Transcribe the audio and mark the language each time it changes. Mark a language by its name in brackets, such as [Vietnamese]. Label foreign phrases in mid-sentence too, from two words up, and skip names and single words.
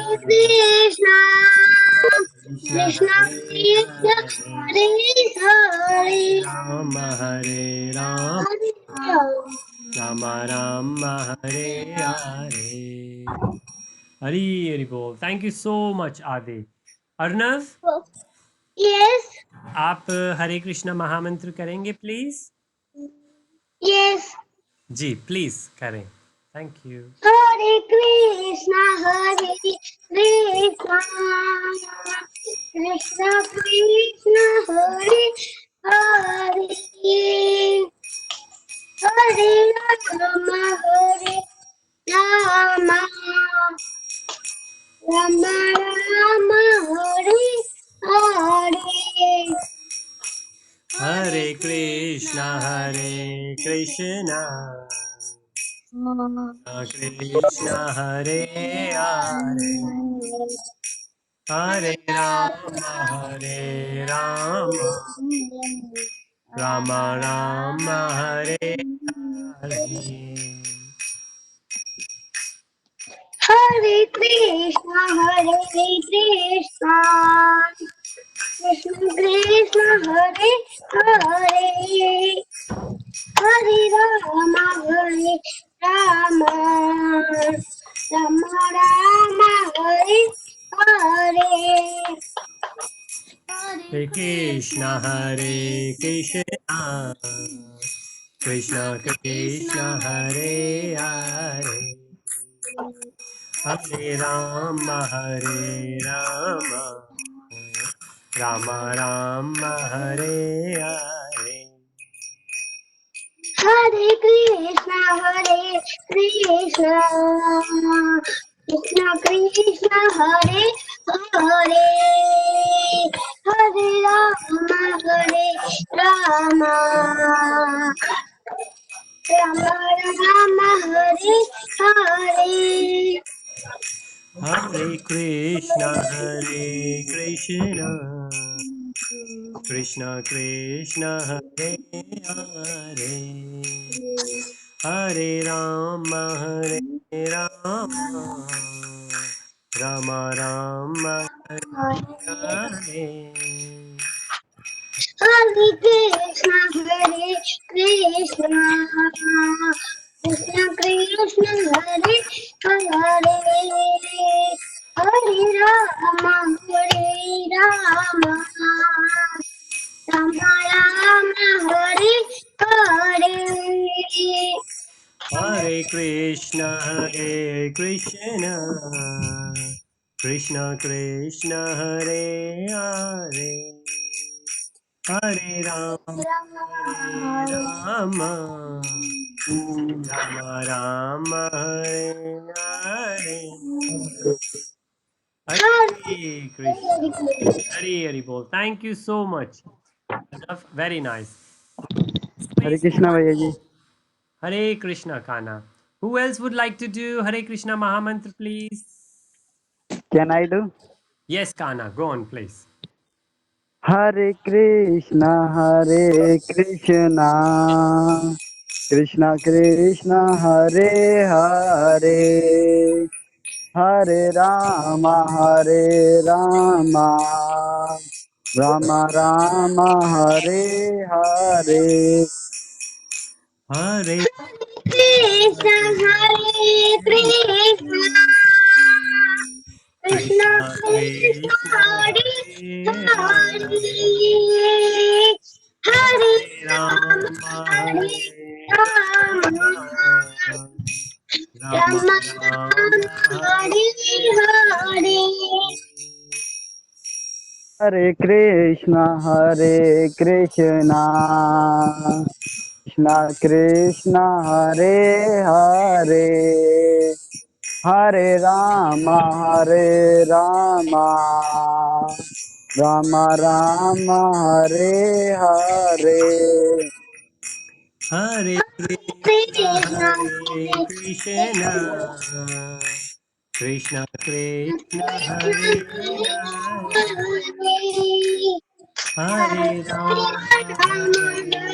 [Sanskrit] Krishna, Krishna, Krishna Krishna Hare Krishna, Hare, Hare Hare Hare, राम, हरे राम, हरे राम. राम राम, हरे हरे. हरि हरि बोल. [English] Thank you so much, Adi. अर्नव, Yes, [Hindi] आप [Sanskrit] हरे कृष्णा महामंत्र [Hindi] करेंगे प्लीज? [English] yes. [Hindi] जी प्लीज करें. [English] thank you. [Sanskrit] हरे कृष्ण, हरे कृष्ण, कृष्ण कृष्ण, हरे हरे, हरे राम, हरे राम, राम राम, हरे हरे. हरे कृष्णा कृष्ण हरे हरे, हरे राम राम राम हरे हरे. हरे कृष्ण, हरे कृष्ण, कृष्ण कृष्ण, हरे हरे, हरे राम, हरे राम, राम राम, हरे हरे. हरे कृष्णा कृष्ण कृष्ण हरे हरे, हरे राम राम राम हरे हरे. हरे कृष्ण, हरे कृष्ण, कृष्ण कृष्ण, हरे हरे, हरे राम, हरे राम, राम राम, हरे हरे. हरे कृष्णा कृष्ण कृष्ण हरे हरे, हरे राम राम राम हरे हरे. हरे कृष्ण, हरे कृष्ण, कृष्ण कृष्ण, हरे हरे, हरे राम, हरे राम, राम राम, हरे हरे. हरे कृष्ण कृष्ण कृष्ण हरे हरे, हरे राम राम राम हरे हरे. हरे कृष्ण. हरे हरे बोल. [English] Thank you so much. Very nice. [Sanskrit] हरे [English] Please. [Hindi] कृष्णा भैया जी. [Sanskrit] हरे कृष्ण Kana. [English] Who else would like to do [Sanskrit] हरे कृष्ण महामन्त्र, [English] please? Can I do? Yes, Kana. Go on, please. [Sanskrit] हरे कृष्णा कृष्णा कृष्णा हरे हरे, हरे राम राम राम हरे हरे. Hare कृष्ण, हरे कृष्ण, कृष्ण Krishna Krishna, Krishna Hare Hare Hare, Hare, Hare Hare Rama, Hare हरे राम, राम, राम Rama Rama Rama, Hare Hare Hare. Hare. हरे कृष्णा कृष्णा कृष्णा हरे हरे, हरे राम राम राम हरे हरे. हरे कृष्ण, Krishna, Hare Hare कृष्ण, कृष्ण कृष्ण, Krishna, हरे हरे, Hare हरे राम, Hare